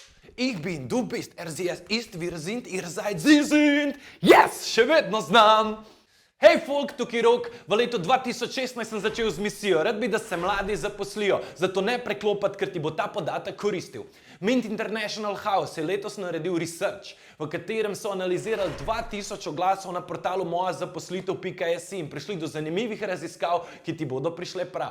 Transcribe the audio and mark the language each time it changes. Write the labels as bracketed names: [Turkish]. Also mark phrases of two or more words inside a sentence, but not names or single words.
[German] Ich bin, du bist, sie, es ist, wir sind, ihr seid, sie sind. [English] Yes, [Slovenian] še vedno znam. Hej folk, tukaj Rok, v letu 2016 sem začel z misijo. Rad bi, da se mladi zaposlijo, zato ne preklopati, ker ti bo ta podatek koristil. Mint International House je letos naredil research, v katerem so analizirali 2000 oglasov na portalu mojazaposlitev.si in prišli do zanimivih raziskav, ki ti bodo prišle prav.